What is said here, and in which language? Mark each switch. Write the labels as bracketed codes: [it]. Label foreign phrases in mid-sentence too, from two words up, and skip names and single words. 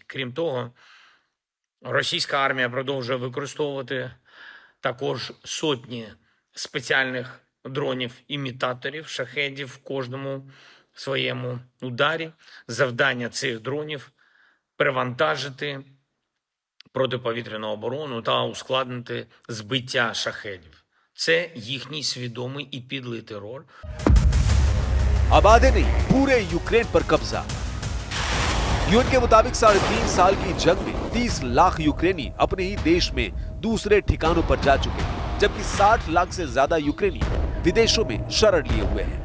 [uk] Крім того, російська армія продовжує використовувати також сотні спеціальних дронів-імітаторів, шахедів в кожному своєму ударі. Завдання цих дронів – перевантажити протиповітряну оборону та ускладнити збиття шахедів. Це їхній свідомий і підлий терор. [hi] अब आधे नहीं, पूरे यूक्रेन पर कब्जा। यूएन के मुताबिक 3.5 साल की जंग में 30 लाख यूक्रेनी अपने ही देश में दूसरे ठिकानों पर जा चुके हैं, जबकि 60 लाख से ज्यादा यूक्रेनी विदेशों में शरण लिए हुए हैं।